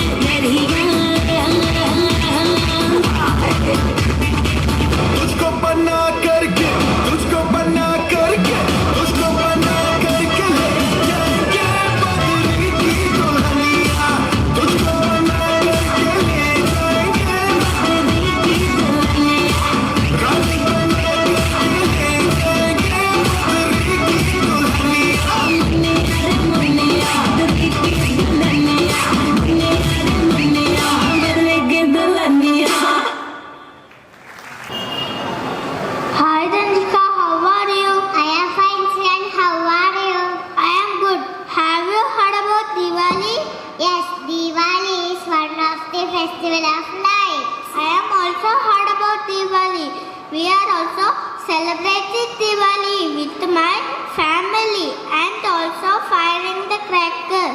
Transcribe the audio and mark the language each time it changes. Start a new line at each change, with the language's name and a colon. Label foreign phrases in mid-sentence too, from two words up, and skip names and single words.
Hindi: तुझको बना करके तुझको बना करके तुझको बना करके ले जाएंगे बदरी की दुल्हनिया तुझको बना करके ले जाएंगे बदरी की दुल्हनिया रानी बना करके ले जाएंगे बदरी की दुल्हनिया मुन्निया बदरी की दुल्हनिया मुन्निया बदरी की दुल्हनिया
English: Hi Danjika, how are you? I am fine, Sian. How are you? I am good. Have you heard about Diwali? Yes, Diwali is one of the festival of lights. I am also heard about Diwali. We are also celebrating Diwali with my family and also firing the crackers.